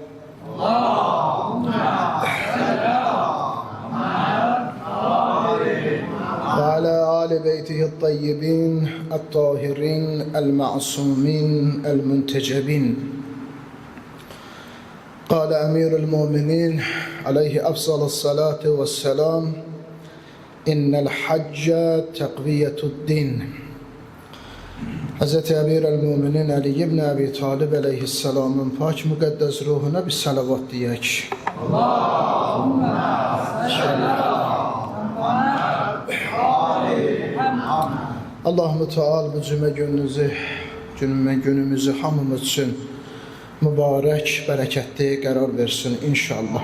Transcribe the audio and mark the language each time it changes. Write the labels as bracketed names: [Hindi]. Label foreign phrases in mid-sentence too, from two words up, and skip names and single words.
[Arabic] وعلى آل بيته الطيبين الطاهرين المعصومين المنتجبين. قال أمير المؤمنين عليه أفضل الصلاة والسلام: إن الحج تقوية الدين. [Azerbaijani] Hazreti Emir el-Müminin Ali ibn Abi Talib aleyhisselamın pak müqəddəs ruhuna bir salavat deyək. Allah-u Teala bu günümüzü hamımız üçün mübarək, bərəkətli qərar versin inşallah.